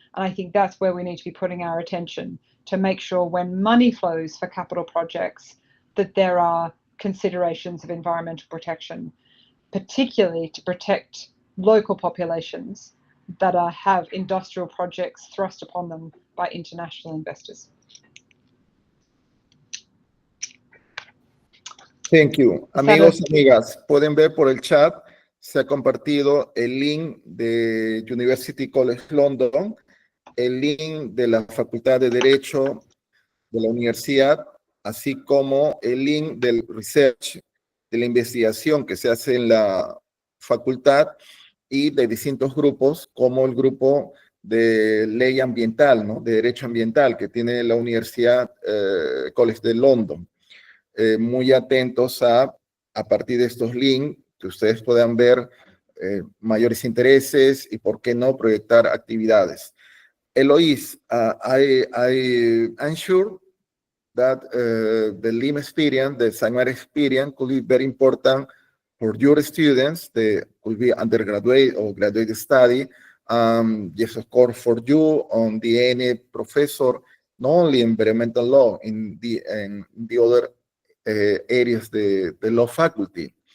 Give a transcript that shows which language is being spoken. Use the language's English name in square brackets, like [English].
[English] And I think that's where we need to be putting our attention to make sure when money flows for capital projects that there are considerations of environmental protection, particularly to protect local populations that have industrial projects thrust upon them by international investors. Thank you. [Spanish] Amigos y amigas, pueden ver por el chat, se ha compartido el link de University College London, el link de la Facultad de Derecho de la universidad, así como el link del research, de la investigación que se hace en la facultad y de distintos grupos, como el grupo de ley ambiental, ¿no? De derecho ambiental que tiene la Universidad College de London. Muy atentos a partir de estos links, que ustedes puedan ver mayores intereses y, por qué no, proyectar actividades. [English] Eloise, I'm sure that the LIM experience, the Sangmar experience, could be very important for your students. They could be undergraduate or graduate study. Yes, of course, for you on the any professor, not only environmental law, in the other areas, the law faculty.